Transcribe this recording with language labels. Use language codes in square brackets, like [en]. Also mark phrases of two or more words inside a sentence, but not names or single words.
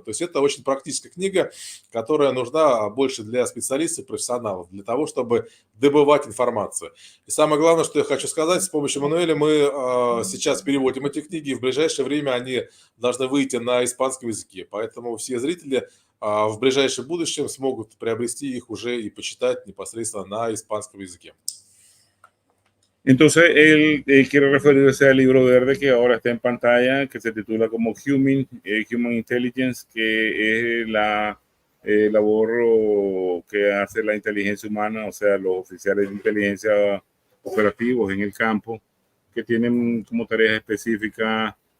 [ru] То есть это очень практическая книга, которая нужна больше для специалистов, профессионалов, для того, чтобы добывать информацию. И самое главное, что я хочу сказать, с помощью Мануэля мы сейчас переводим эти книги, и в ближайшее время они должны выйти на испанском языке. Поэтому все зрители в ближайшем будущем смогут приобрести их уже и почитать непосредственно на испанском языке. [es] Entonces, él quiere referirse al libro verde que ahora está en pantalla, que se titula como Human Intelligence, que es la labor que hace la inteligencia humana, o sea, los oficiales de inteligencia operativos en el campo, que tienen como tareas específicas